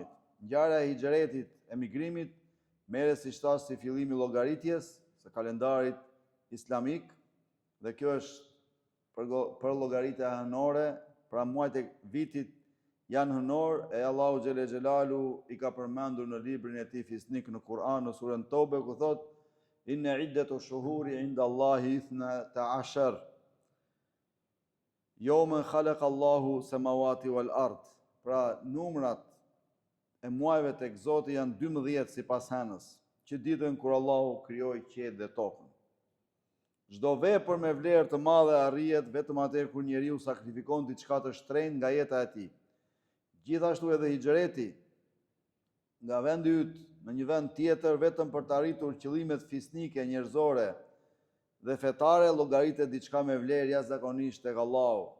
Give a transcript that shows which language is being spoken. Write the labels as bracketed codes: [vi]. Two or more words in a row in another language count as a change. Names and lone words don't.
[sq] Ngjarja e hijretit, emigrimit, merret siç thash si fillimi i llogaritjes së kalendarit islamik, dhe kjo është për llogaritja hënore, pra muajt e vitit janë hënor, e Allahu [ar] جل جلاله [sq] i ka përmendur në librin e tij fisnik në Kur'an në surën Tobe, ku thotë [ar] إن عدة الشهور عند الله 12 يوما خلق الله السماوات والأرض. [sq] Pra numrat e muajve tek Zoti janë 12 sipas Henës, që ditën kur Allahu krijoi qiellin dhe tokën. Çdo vepër me vlerë të madhe arrihet vetëm atëherë kur njeriu sakrifikon diçka të shtrenjtë nga jeta e tij. Gjithashtu edhe hijreti nga vendi yt në një vend tjetër vetëm për të arritur qëllimet fisnike, njerëzore dhe fetare, llogaritet diçka me vlerë jashtëzakonisht tek Allahu.